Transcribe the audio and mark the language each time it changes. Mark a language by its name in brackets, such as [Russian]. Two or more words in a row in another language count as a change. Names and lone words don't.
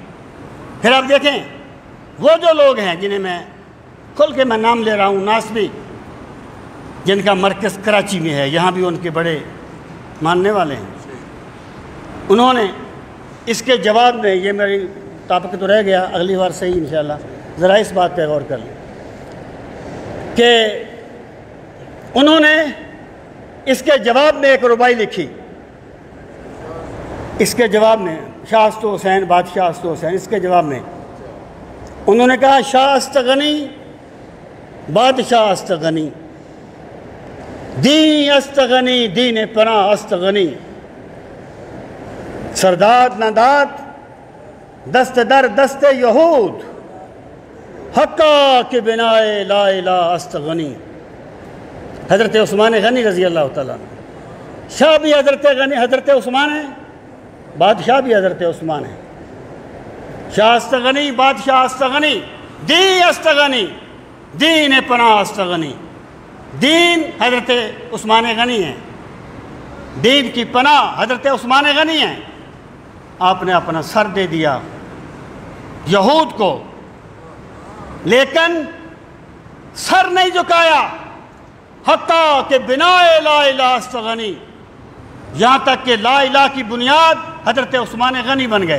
[Urdu] پھر آپ دیکھیں وہ جو لوگ ہیں جنہیں میں کھل کے میں نام لے رہا ہوں، ناسبی، جن کا مرکز کراچی میں ہے، یہاں بھی ان کے بڑے ماننے والے ہیں، انہوں نے اس کے جواب میں، یہ میری ٹاپک تو رہ گیا، اگلی بار صحیح انشاءاللہ ذرا اس بات پہ غور کر لیں کہ انہوں نے اس کے جواب میں ایک ربائی لکھی، اس کے جواب میں [Persian] شاہ است حسین، بادشاہ است حسین، [Urdu] اس کے جواب میں انہوں نے کہا [Persian] شاہ است غنی، بادشاہ است غنی، دین است غنی، دین پناہ است غنی، سرداد نداد دست در دست یہود، حقا کہ بنا لا الہ است غنی۔ [Urdu] حضرت عثمان غنی [Arabic] رضی اللہ تعالیٰ عنہ، [Urdu] شاہ بھی حضرت غنی، حضرت عثمان ہے، بادشاہ بھی حضرت عثمان ہے، [Persian] شاہ است غنی، بادشاہ است غنی، دین است غنی، دین پناہ است غنی۔ [Urdu] دین حضرت عثمان غنی ہیں، دین کی پناہ حضرت عثمان غنی ہیں۔ آپ نے اپنا سر دے دیا یہود کو، لیکن سر نہیں جھکایا، حتیٰ کہ [Persian] بنا لا الہ است غنی، [Urdu] یہاں تک کہ لا الہ کی بنیاد حضرت عثمان غنی بن گئے۔